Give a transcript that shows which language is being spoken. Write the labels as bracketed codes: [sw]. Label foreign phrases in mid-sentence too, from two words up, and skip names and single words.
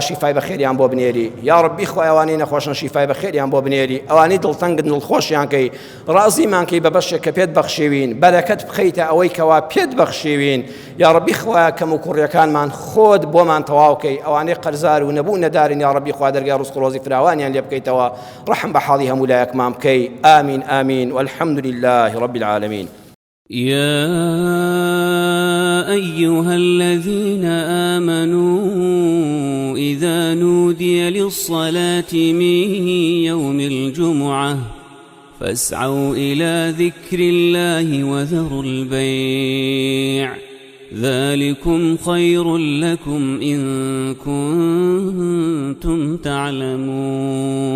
[ckb] شیفای بەخێریان بۆ بنێری یا ڕەبی خۆی ئەوانی نەخۆشن شیفای بەخێریان بۆ بنێری ئەوانی دڵتەنگن دڵخۆشیان کەی ڕازیمان کەی بە بەشێک کە پێت بەخشێوین بەرەکەت بخەیتە ئەوەی کەوا پێت بەخشێوین یا ڕەبی خۆیە کەم و کوڕیەکانمان خۆت بۆمان تەواوکەی ئەوانەی قەرزار و نەبوو نەدارن یا ڕەبی خوا دەرگای ڕزق و ڕۆزی فراوانیان لێ بکەیتەوە ڕحم بە حاڵی هەموو لایەکمان بکەی ئامین ئامین [ar] والحمد لله رب العالمين يا أيها الذين آمنوا إذا نودي للصلاة من يوم الجمعة فاسعوا إلى ذكر الله وذروا البيع ذلكم خير لكم إن كنتم تعلمون